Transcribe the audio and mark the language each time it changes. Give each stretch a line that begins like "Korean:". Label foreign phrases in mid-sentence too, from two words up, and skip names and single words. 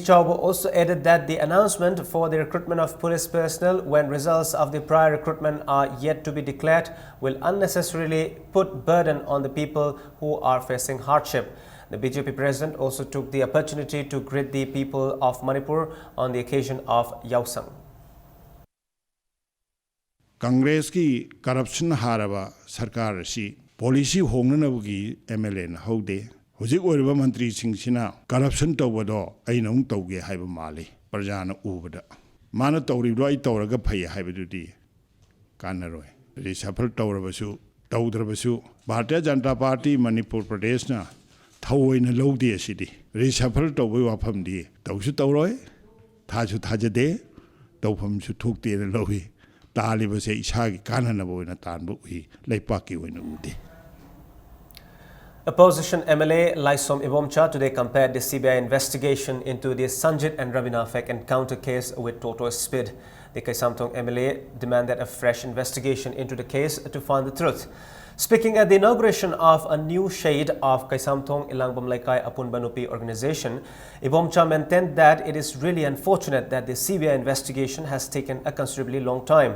English: Chauba also added that the announcement for the recruitment of police personnel when results of the prior recruitment are yet to be declared will unnecessarily put burden on the people who are facing hardship. The BJP president also took the opportunity to greet the people of Manipur on the occasion of Yausang.
Manipuri: Congress ki corruption haraba sarkar si policy hongnanabugi MLA na haude hojik oiriba mantri singsina corruption tawado ainong tawge haiba mali prajana ubada mana tawribdo ai tawraga phai haibadudi kanaroi reshuffle tawrabasu tawdrabasu Bharatiya Janata Party Manipur Pradesh na Thawoina lodi asidi reshuffle tawbai wafam di tawsu tawroi thasu thajade tawpham su thokte na lohi taliba se isagi kananaba oina tanbu hi leipaki oina udi.
English: Opposition MLA Laisom Ibomcha today compared the CBI investigation into the Sanjit and Rabina Fek encounter case with tortoise spit. The Kaisamtong MLA demanded a fresh investigation into the case to find the truth. Speaking at the inauguration of a new shade of Kaisamtong Ilangbam Laikai Apun Banupi organization, Ibomcha maintained that it is really unfortunate that the CBI investigation has taken a considerably long time.